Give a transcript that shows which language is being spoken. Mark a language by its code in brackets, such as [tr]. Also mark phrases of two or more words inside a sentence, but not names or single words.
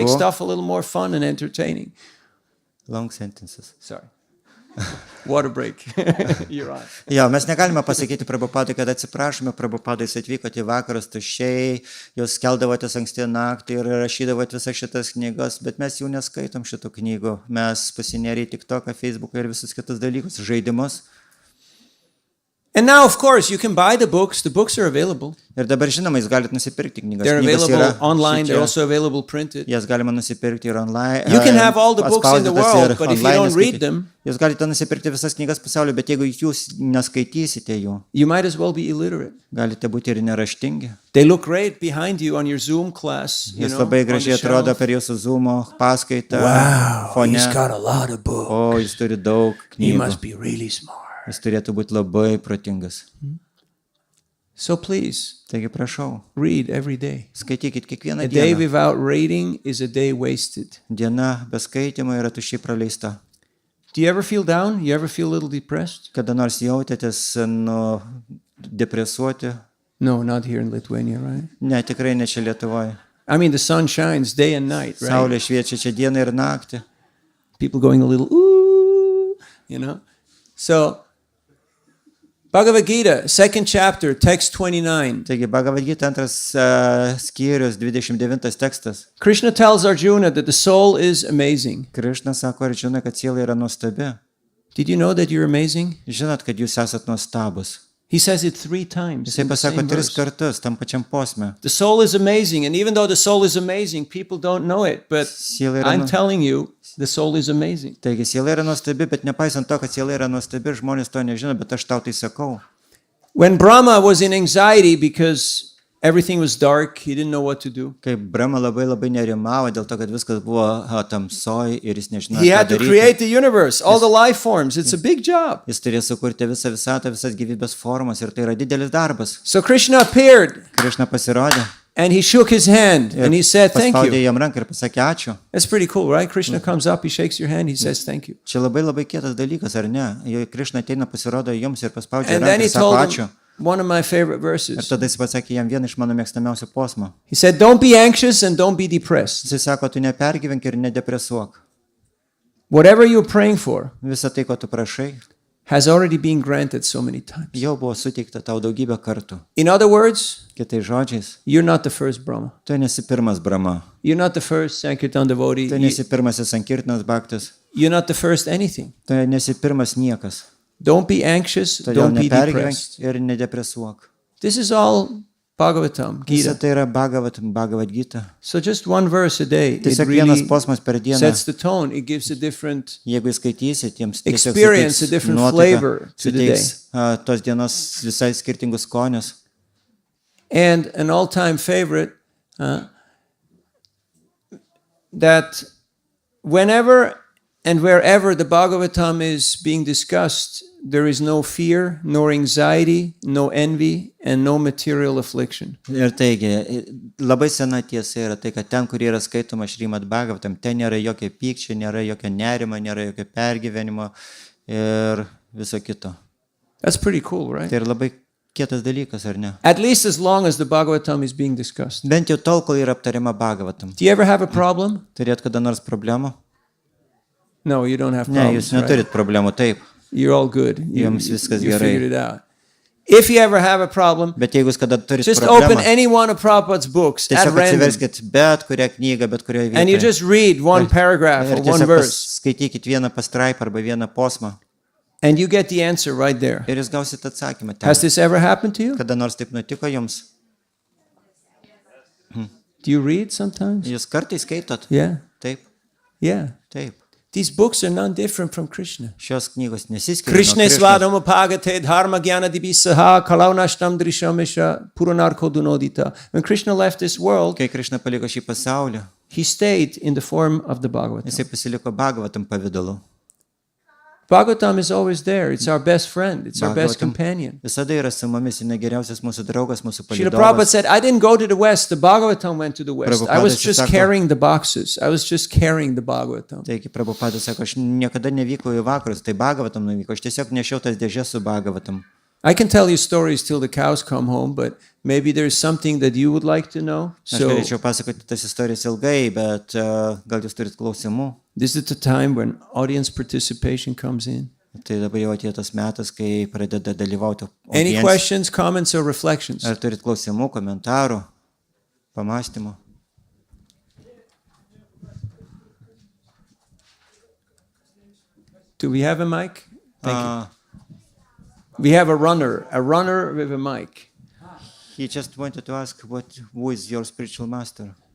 [en] Prabhu. stuff a little more fun and entertaining? long sentences. Sorry. Water break. You're on. [lt] Jo, mes negalime pasakyti Prabhupadai, kad atsiprašome, Prabhupadai, jūs atvykote į vakarus tuščiai, jūs keldavotės anksti naktį ir rašydavote visas šitas knygas, bet mes jau neskaitom šitų knygų. Mes pasinėrė į TikToką, Facebooką ir visus kitus dalykus, žaidimus. [en] And now, of course, you can buy the books. The books are available. [lt] Ir dabar, žinoma, jūs galite nusipirkti knygas. [en] They're [lt] Knygos [en] available [lt] yra [en] online. They're [lt] šičia. [en] also available printed. [lt] Jas galima nusipirkti ir online. [en] You can have all the books in the [lt] atspausdintas [en] world, [lt] ir [en] but if you [lt] online [en] don't read [lt] skaityti. [en] them, [lt] Jūs galite nusipirkti visas knygas pasaulio, bet jeigu jūs neskaitysite jų, [en] you might as well be illiterate. [lt] galite būti ir neraštingi. [en] They look great behind you on your Zoom class. You [lt] Jis [en] know, [lt] labai [en] on the [lt] gražiai atrodo [en] shelf. [lt] per jūsų Zoom paskaitą. [en] Wow, [lt] Fone. [en] he's got a lot of books. [lt] O, jis turi daug [en] He [lt] knygų. [en] must be really smart. [lt] Jis turėtų būti labai protingas. [en] So please, [lt] Taigi prašau, [en] read every day. [lt] skaitykit kiekvieną [en] A day [lt] dieną. [en] without reading is a day wasted. [lt] Diena be skaitimo yra tuščiai praleista. [en] Do you ever feel down? You ever feel a little depressed? [lt] Kada nors jautėtės depresuoti? [en] No, not here in Lithuania, right? [lt] Ne, tikrai ne čia Lietuvoje. [en] I mean, the sun shines day and night, right? [lt] Saulė šviečia čia dieną ir naktį. [en] People going a little, ooh, you know? So, Bhagavad Gita, 2nd chapter, text 29. [lt] Taigi, Bhagavad Gita antras skyrius, 29 tekstas. [en] Krishna tells Arjuna that the soul is amazing. [lt] Krišna sako Arjuna, kad siela yra nuostabi. [en] Did you know that you're amazing? [lt] Žinot, kad jūs esat nuostabus. [en] He says it 3 times. [lt] Jisai [en] in the [lt] pasako [en] same [lt] 3 [en] verse. [lt] kartus tam pačiam posme. [en] The soul is amazing, and even though the soul is amazing, people don't know it. But [lt] Siela yra [en] I'm [lt] nu- [en] telling you, the soul is amazing. [lt] Taigi, siela yra nuostabi, bet nepaisant to, kad siela yra nuostabi, žmonės to nežino, bet aš tau tai sakau. [en] When Brahma was in anxiety because everything was dark, he didn't know what to do. [lt] Kai Brahma labai nerimavo dėl to, kad viskas buvo tamsoj ir jis nežinojo, [en] He [lt] ką [en] had to [lt] daryti. [en] create the universe, all the life forms. It's a big job. [lt] Jis turėjo sukurti visą visatą, visas gyvybės formas ir tai yra didelis darbas. [en] So Krishna appeared [lt] Krišna pasirodė [en] and he shook his hand and he said, "Thank [lt] paspaudė [en] you." [lt] jam ranką ir pasakė ačiū. [en] That's pretty cool, right? Krishna comes up, he shakes your hand, he says, "Thank you." [lt] Čia labai kietas dalykas, ar ne? Jei Krišna ateina, pasirodo jums ir paspaudžia [en] And then [lt] ranką [en] he [lt] ir sako [en] told [lt] ačiū. [en] him, one of my favorite [lt] Ir [en] verses. [lt] tada jis pasakė jam vieną iš mano mėgstamiausių posmų. [en] He said, "Don't be anxious and don't be depressed. [lt] Jis sako, tu nepergyvenk ir nedepresuok. [en] Whatever you're praying for [lt] Visą tai, ko tu prašai, [en] has already been granted so many times." [lt] jau buvo suteikta tau daugybę kartų. [en] In other words, [lt] Kitais žodžiais, [en] you're not the first Brahma. [lt] tu nesi pirmas Brahma, [en] You're not the first Sankirtan devotee. [lt] tu nesi pirmasis Sankirtanas bhaktas, [en] You're not the first anything. [lt] tu nesi pirmas niekas. [en] Don't be anxious. [lt] Todėl [en] Don't be [lt] nepergyvenk [en] depressed. [lt] ir nedepresuok. [en] This is all Bhagavatam, [lt] Visa [en] Gita. [lt] tai yra Bhagavad Gita. [en] So just one verse a day, it [lt] Tiesiog vienas [en] really [lt] posmas per dieną. [en] sets the tone. It gives a different [lt] Jeigu skaitysi, tiems [en] experience, a different flavor to the day. [lt] suteiks tos dienos visai skirtingus skonius. [en] And an all-time favorite, that whenever and wherever the Bhagavatam is being discussed, there is no fear, nor anxiety, no envy, and no material affliction. [lt] Ir taigi, labai sena tiesa yra tai, kad ten, kur yra skaitoma Šrimad Bhagavatam, ten nėra jokio pykčio, nėra jokio nerimo, nėra jokio pergyvenimo ir viso kito. [en] That's pretty cool, right? [lt] Tai yra labai kietas dalykas, ar ne? [en] At least as long as the Bhagavatam is being discussed. [lt] Bent jau tol, kol yra aptariama Bhagavatam. [en] Do you ever have a problem? [lt] Turėt kada nors problemų? [en] No, you don't have [lt] Ne, jūs [en] problems, right? [lt] neturit problemų, taip. [en] You're all good. [lt] Jums viskas [en] you [lt] gerai. [en] figured it out. If you ever have a problem, [lt] Bet jeigu jūs kada turit [en] just open [lt] problemą, [en] any one of Prabhupada's books at [lt] tiesiog [en] random, [lt] atsiverskit bet kurią knygą, bet kurioje [en] and you [lt] vietoje. [en] just read one paragraph [lt] Ir [en] or one [lt] tiesiog [en] verse, [lt] skaitykit vieną pastraipą arba vieną posmą. [en] and you get the answer right there. [lt] Ir jūs gausit atsakymą [en] Has [lt] ten. [en] this ever happened to you? [lt] Kada nors taip nutiko jums? [en] Do you read sometimes? [lt] Jūs kartais skaitot? [en] Yeah, [lt] Taip, [en] yeah. [lt] taip. [en] These books are none different from Krishna. [lt] Šios knygos nesiskiria. [en] Krishna [lt] nuo Krišnos. [sa] svadama pagate dharma gyana dibisaha kalaunashtam drishamesha puranarko dunodita. [en] When Krishna left this world, [lt] Kai Krišna paliko šį pasaulį, [en] he stayed in the form of the Bhagavatam. [lt] jisai pasiliko Bhagavatam pavidalu. [en] Bhagavatam is always there. It's our best friend. It's our best [lt] Bhagavatam [en] companion. [lt] visada yra su mumis, jis geriausias mūsų draugas, mūsų [en] Srila Prabhupada [lt] palydovas. [en] said, I didn't go to the West. The Bhagavatam went to the West. I was [lt] Prabhupada [en] just [lt] sako- [en] carrying the boxes. I was just carrying the Bhagavatam. [lt] Taigi Prabhupada sako, aš niekada nevykau į vakarus, tai Bhagavatam nuvyko, aš tiesiog nešiau tas dėžės su Bhagavatam. [en] I can tell you stories till the cows come home, but maybe there's something that you would like to know. [lt] Aš [en] So [lt] galėčiau pasakoti tas istorijas ilgai, bet gal jūs turit klausimų. [en] this is the time when audience participation comes in. [lt] Tai dabar jau atėjo tas metas, kai pradeda dalyvauti. [en] Any [lt] audiencija. [en] questions, comments, or reflections? [lt] Ar turit klausimų, komentarų, pamastymų? [en] Do we have a mic? Thank you. Uh, We have a runner with a mic. he just wanted to ask who is your spiritual master?